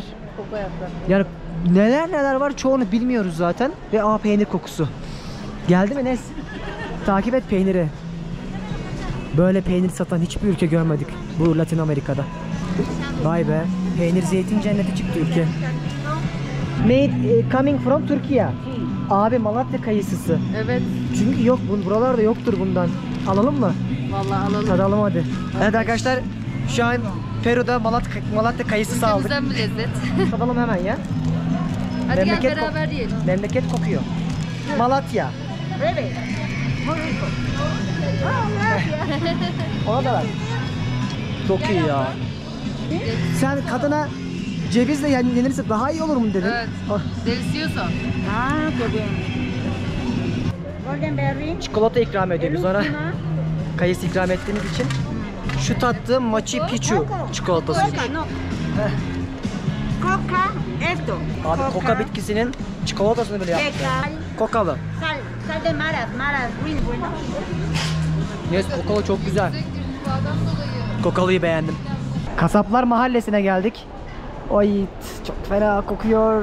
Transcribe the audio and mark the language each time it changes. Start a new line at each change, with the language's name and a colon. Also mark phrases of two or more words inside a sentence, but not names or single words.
Turkish: Yani neler var çoğunu bilmiyoruz zaten. Ve peynir kokusu. Geldi mi Nes? Takip et peyniri. Böyle peynir satan hiçbir ülke görmedik bu Latin Amerika'da. Vay be, peynir zeytin cenneti çıktı ülke.
English: Made coming from Turkey.
Turkish: Abi Malatya kayısısı. Evet. Çünkü yok, buralarda yoktur bundan. Alalım mı? Vallahi alalım. Tadalım hadi. Evet arkadaşlar, şu an Peru'da Malatya kayısısı aldık. Güzel bir lezzet. Tadalım hemen ya. Hadi Memleket gel beraber yiyelim. Memleket kokuyor. Malatya. Ona da ver. Çok iyi ya. Sen kadına cevizle yenilirse daha iyi olur mu dedin? Evet. Ah,
Spanish: Delicioso.
English: Golden berry.
Turkish: çikolata ikram ediyoruz ona. Kayısı ikram ettiğimiz için. Şu tattığım Machu Picchu çikolatasıymış.
Spanish: Coca, no. Coca, esto.
Turkish: Abi koka bitkisinin çikolatasını bile yaptı. Kokalı.
Spanish: Sal de maras, green, bueno.
Turkish: Yes, kokalı çok güzel. Kokalıyı beğendim. Kasaplar Mahallesi'ne geldik. Oy, çok fena kokuyor.